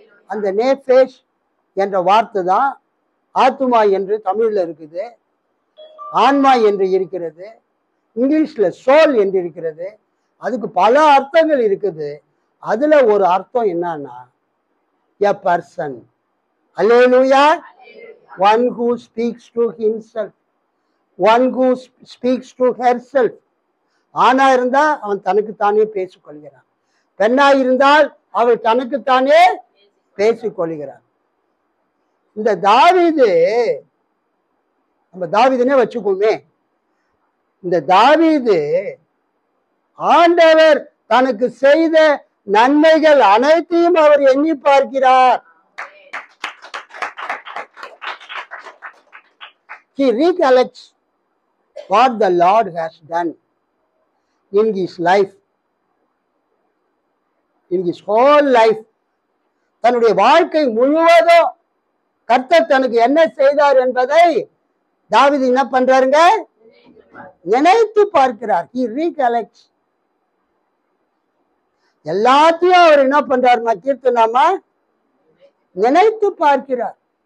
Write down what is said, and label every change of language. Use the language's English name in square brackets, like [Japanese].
[Tamil] அந்த நேஃபேஷ் என்ற வார்த்தை தான் ஆத்துமா என்று தமிழ்ல இருக்குது, ஆன்மா என்று இருக்கிறது, இங்கிலீஷ்ல சோல் என்று இருக்கிறது. அதுக்கு பல அர்த்தங்கள் இருக்குது. அதுல ஒரு அர்த்தம் என்னன்னா [English] a person. Hallelujah. One who speaks to himself, one who speaks to herself. [Tamil] ஆணா இருந்தா அவன் தனக்குத்தானே பேசிக்கொள்கிறான், பெண்ணா இருந்தால் அவள் தனக்குத்தானே பேசிக்கொள்கிறான். இந்த தாவீது, நம்ம தாவீதுனே வச்சுக்கோமே, இந்த தாவீது ஆண்டவர் தனக்கு செய்த நன்மைகள் அனைத்தையும் அவர் எண்ணி பார்க்கிறார். [English] He recollects what the Lord has done in his life, in his whole life. [Tamil] தன்னுடைய வாழ்க்கை முழுவதும் கர்த்தர் தனக்கு என்ன செய்தார் என்பதை தாவீது என்ன பண்றாருங்க? நினைத்து பார்க்கிறார். [English] He recollects. [Tamil] எல்லாத்தையும் அவர் என்ன பண்றாருன்னா கீர்த்தனாமா நினைத்து பார்க்கிறார்.